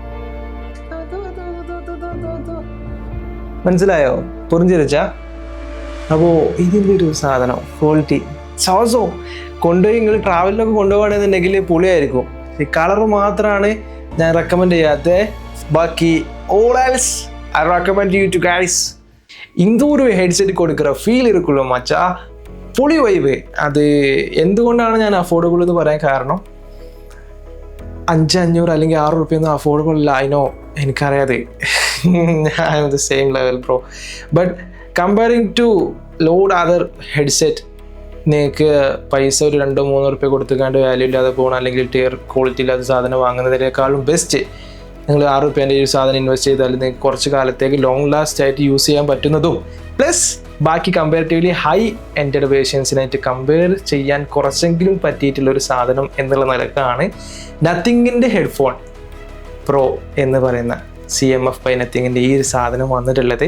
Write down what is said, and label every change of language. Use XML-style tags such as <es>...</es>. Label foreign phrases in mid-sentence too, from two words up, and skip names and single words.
<ml>മനസ്സിലായോ? പുറിഞ്ചിരിച്ച. അപ്പോൾ ഇതിൻ്റെ ഒരു സാധനം</ml> <en>quality so-so</en> <ml>കൊണ്ടുപോയി നിങ്ങൾ ട്രാവലിലൊക്കെ കൊണ്ടുപോകണമെന്നുണ്ടെങ്കിൽ പൊളിയായിരിക്കും. ഈ കളർ മാത്രമാണ് ഞാൻ റെക്കമെൻഡ് ചെയ്യാത്തത്.</ml> <en>ബാക്കി all else I recommend you to guys.</en> <ta>இந்த ஒரு ஹெட்செட் கொடுக்குற ஃபீல் இருக்குள்ள மச்சா,</ta> <ml>പൊളി വൈബ്. അത് എന്തുകൊണ്ടാണ് ഞാൻ അഫോർഡബിൾ എന്ന് പറയാൻ കാരണം 500 അല്ലെങ്കിൽ 6 റുപ്യൊന്നും അഫോർഡബിൾ അല്ല. അതിനോ എനിക്കറിയാതെ</ml> <en>I am the same level bro, but comparing to load other headset</en> <ml>നിങ്ങൾക്ക് പൈസ ഒരു 2-3 റുപ്യ കൊടുത്തുകൊണ്ട് വാല്യൂ ഇല്ലാതെ പോകണം അല്ലെങ്കിൽ</ml> <en>tier quality</en> <ml>ഇല്ലാത്ത സാധനം വാങ്ങുന്നതിനേക്കാളും ബെസ്റ്റ് നിങ്ങൾ 6 റുപ്യേൻ്റെ ഒരു സാധനം ഇൻവെസ്റ്റ് ചെയ്താൽ നിങ്ങൾക്ക് കുറച്ച് കാലത്തേക്ക്</ml> <en>long last</en> <ml>ആയിട്ട് യൂസ് ചെയ്യാൻ പറ്റുന്നതും പ്ലസ് ബാക്കി</ml> <en>comparatively high ended</en> <ml>വേർഷൻസിനായിട്ട് കമ്പയർ ചെയ്യാൻ കുറച്ചെങ്കിലും പറ്റിയിട്ടുള്ള ഒരു സാധനം എന്നുള്ള നിലക്കാണ് നത്തിങ്ങിൻ്റെ ഹെഡ്ഫോൺ പ്രോ എന്ന് പറയുന്ന CMF by നത്തിങ്ങിൻ്റെ ഈ ഒരു സാധനം വന്നിട്ടുള്ളത്.</ml>